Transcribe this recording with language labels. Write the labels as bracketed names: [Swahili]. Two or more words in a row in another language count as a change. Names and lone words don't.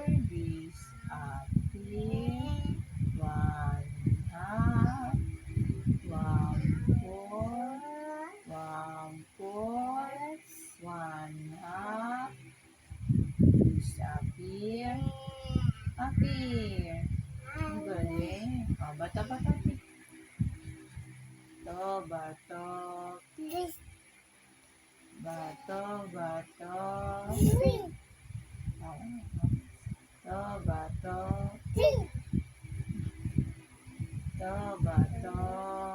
[English] Disappear. One half. One four. One four. One half. Disappear. [Filipino] Appear. Ang galing. O, bata-bata. Bato, bato. Bato, bato. Bato, bato. Bato, bato.